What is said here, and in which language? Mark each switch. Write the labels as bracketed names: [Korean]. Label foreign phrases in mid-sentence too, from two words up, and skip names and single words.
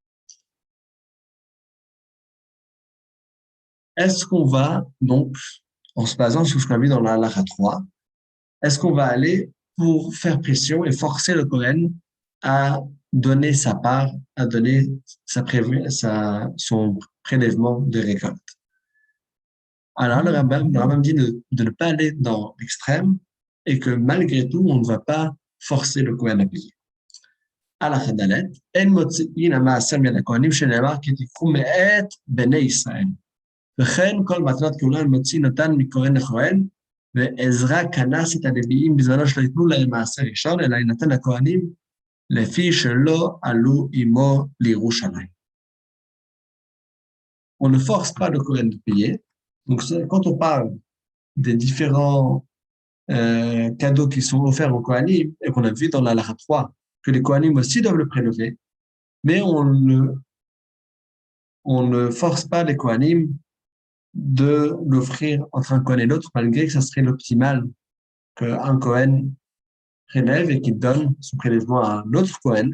[French] Est-ce qu'on va, donc, en se basant sur ce qu'on a vu dans la halakha 3, est-ce qu'on va aller pour faire pression et forcer le Kohen à donner sa part, à donner son prélèvement de récolte? Alors, le Rambam dit de ne pas aller dans l'extrême et que malgré tout, on ne va pas forcer le Kohen à payer. [Hebrew] הלכה ד' אין מוציאין המעשר מן הכהנים שנאמר כי תקחו מאת בני ישראל. וכן כל מתנות כהונה מוציא נתן מכהן לכהן, ועזרא כנס את הלוויים בזמנו שלא ייתנו להם מעשר ראשון, אלא יינתן לכהנים לפי שלא עלו עמו לירושלים. [French] On ne force pas le Kohen de payer. Donc, quand on parle des différents cadeaux qui sont offerts aux Kohanim, et qu'on a vu dans la halakha 3, que les Kohanim aussi doivent le prélever, mais on ne force pas les Kohanim de l'offrir entre un Kohen et l'autre, malgré que ça serait l'optimal qu'un Kohen prélève et qu'il donne son prélèvement à un autre Kohen.